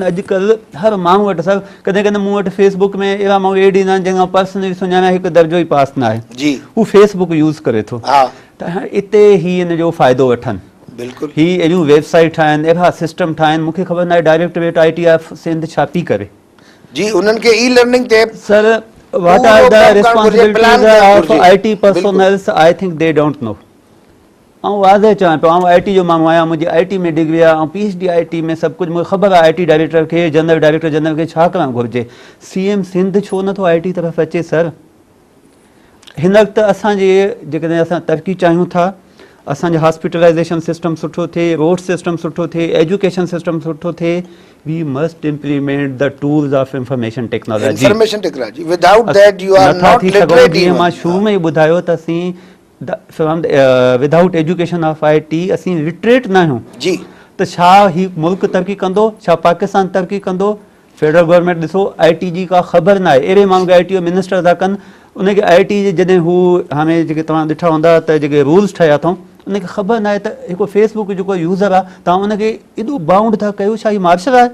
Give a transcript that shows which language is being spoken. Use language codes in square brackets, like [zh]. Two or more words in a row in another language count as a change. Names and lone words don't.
[sd] अॼुकल्ह हर माण्हू वटि सर, कॾहिं कॾहिं मूं वटि फेसबुक में अहिड़ा माण्हू एड ईंदा आहिनि जंहिंखां पर्सनली सुञाणा हिकु दर्जो ई पास न आहे, हू फेसबुक यूज़ करे थो। त हिते ही हिन जो फ़ाइदो वठनि। बिल्कुलु ही अहिड़ियूं वेबसाइट ठाहिनि, अहिड़ा सिस्टम ठाहिनि। मूंखे ख़बर न आहे डायरेक्टोरेट IT ऑफ सिंध छा पई करे। जी उन्हनि खे ई लर्निंग ते सर, [en] what are the responsibilities of IT personnel? I think they don't know. [sd] ऐं वाज़े चवां पियो, आउं IT जो माण्हू आहियां, मुंहिंजी IT में डिग्री आहे, ऐं PhD IT में सभु कुझु मूंखे ख़बर आहे। IT डायरेक्टर खे, [en] general director general [sd] खे छा करणु घुरिजे। CM सिंध छो नथो IT तरफ़ अचे सर? हिन वक़्तु असांजे जेकॾहिं असां तरक़ी चाहियूं था, असांजो [en] hospitalization system [sd] सुठो थिए, [en] road system [sd] सुठो थिए, [en] education system [sd] सुठो थिए, [en] we must implement the tools of information technology. without that you are not literate. [sd] जीअं मां शुरू में ई ॿुधायो त असीं [en] without education of IT [sd] असीं लिटरेट न आहियूं। जी त छा ही मुल्क तरक़ी कंदो, छा पाकिस्तान तरक़ी कंदो? [en] federal government [sd] ॾिसो IT जी का ख़बर न आहे। अहिड़े माण्हू खे IT जो मिनिस्टर था कनि, उनखे IT जे जॾहिं हू हाणे जेके तव्हां ॾिठा हूंदा त जेके रूल्स ठहिया अथऊं, उनखे ख़बर न आहे त हिकु फेसबुक जेको यूज़र आहे, तव्हां उनखे एॾो बाउंड था कयो, छा ही मार्शल आहे?